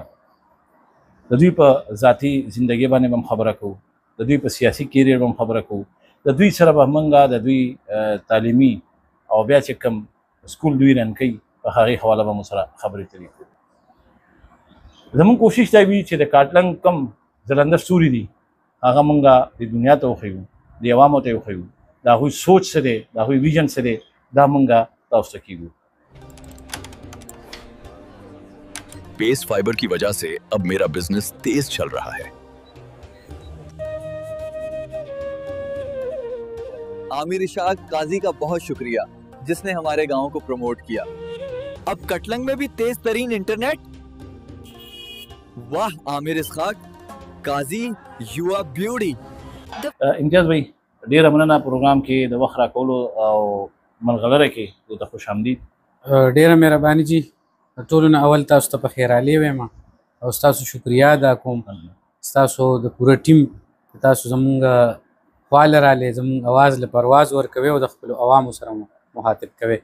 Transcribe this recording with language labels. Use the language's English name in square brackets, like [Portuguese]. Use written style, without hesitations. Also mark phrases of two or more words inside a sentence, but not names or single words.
[Pashto] د دوی په ذاتي زندګۍ باندې به هم خبره کوو، د دوی په سیاسي کیریر به هم خبره کوو، د دوی سره به موږ د دوی تعلیمي او بیا چې کوم سکول دوی رن کوي په هغې حواله به مو سره خبرې اترې کوو. زموږ کوشش دا وي چې د کاټلنګ کم ځلنده ستوري دي هغه موږ د دنیا ته وښیو، د عوامو ته وښیو، د هغوی سوچ څه دی، د هغوی ویژن څه دی، دا موږ تاسو ته کیږو. [Urdu] پیس فائبر کی وجہ سے اب میرا بزنس تیز چل رہا ہے. عامر اسحاق قاضی کا بہت شکریہ جس نے ہمارے گاؤں کو پروموٹ کیا. اب کاٹلنگ میں بھی تیز ترین انٹرنیٹ۔ واہ عامر اسحاق قاضی, [English] you are beauty. [Pashto] امتیاز भाई ډیره مننه پروګرام کې د وخت راکولو او ملغلره کې ته خوش آمدید. ډیره مهرباني جی. ټولو نه اول تاسو ته په خیرالي وایم او ستاسو شکریا ادا کوم، ستاسو د پوره ټیم تاسو زمونږ خواله رالی، زمونږ اواز له پرواز ورکوي او د خپلو عوامو سره مخاطب کوي.